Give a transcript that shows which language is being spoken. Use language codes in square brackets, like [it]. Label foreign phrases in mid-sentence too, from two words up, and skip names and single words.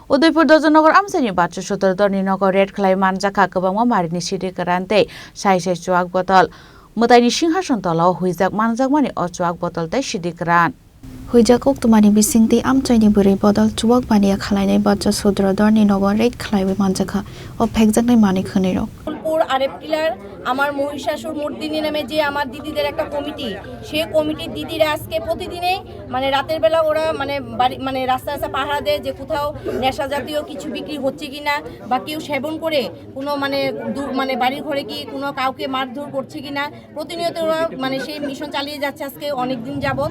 [trp] उदयपुर दजनगर आमसानि बाथ्रा सतर दरनि नगर रेड खलाय मानजाखा गोबांमा मारिनि सिरि गोरानते साइसे चुआक बतल मोदायनि सिंहासन तलाव हुइजाक मानजाकमानि अचुआक बतल तै सिरि गोरान हुइजाक उक्तमानि बिसिंति आमचाइनि बुरै बदल चुआक बानिया खालायनाय बाथ्रा सतर दरनि नगर रेड खलाय मानजाखा अ फेकजाकनाय मानि खनेरक [bn] আরেপটিলার আমার মহিষাসুর মূর্তিনি নামে যে আমার দিদিদের একটা কমিটি সেই কমিটির দিদিরা আজকে প্রতিদিনেই মানে রাতের বেলা ওরা মানে রাস্তা রাস্তা পাহারা দেয় যে কোথাও নেশা জাতীয় কিছু বিক্রি হচ্ছে কিনা বা কেউ সেবন করে কোনো মানে বাড়ির ঘরে কি কোনো কাউকে মারধর করছে কিনা প্রতিনিয়ত ওরা মানে সেই মিশন চালিয়ে যাচ্ছে আজকে অনেক দিন যাবত।